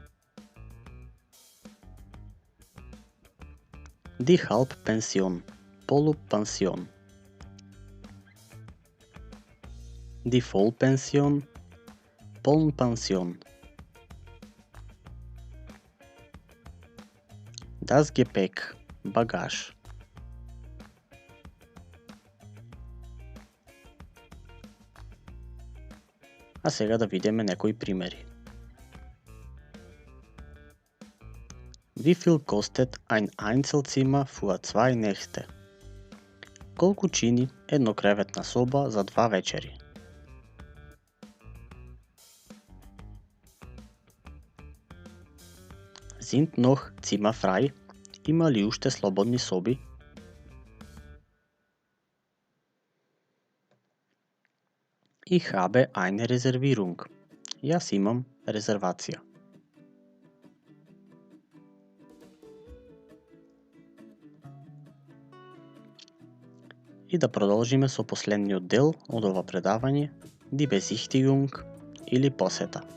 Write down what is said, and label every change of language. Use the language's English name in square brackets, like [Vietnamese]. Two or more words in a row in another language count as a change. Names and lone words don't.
[German] Die Halbpension, полупансион. Die Vollpension, полнпансион. Das Gepäck, [Macedonian] багаж. А сега да видиме некои примери. [German] Wie viel kostet ein Einzelzimmer für 2 Nächte? [Macedonian] Колку чини еднокреветна соба за 2 вечери? [German] Sind noch Zimmer frei? [Macedonian] Има ли уште слободни соби? [German] Ich habe eine Reservierung. [Macedonian] Јас имам резервација. И да продолжиме со последниот дел од ова предавање, [German] die Besichtigung [Macedonian] или посета.